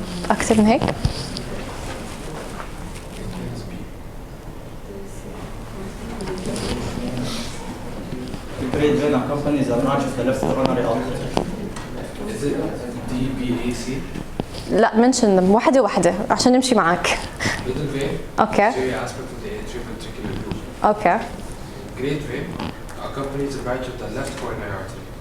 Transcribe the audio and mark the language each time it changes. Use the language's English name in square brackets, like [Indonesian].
[Arabic] أكثر من هيك؟ [English] the great vein accompanies a branch of the left coronary artery. Is it DBAC? [Arabic] لا [English] mention them [Arabic] واحدة واحدة عشان نمشي معك. [English] Middle vein. Okay. Posterior aspect of the atrioventricular groove. Okay. Great vein accompanies a branch of the left coronary artery.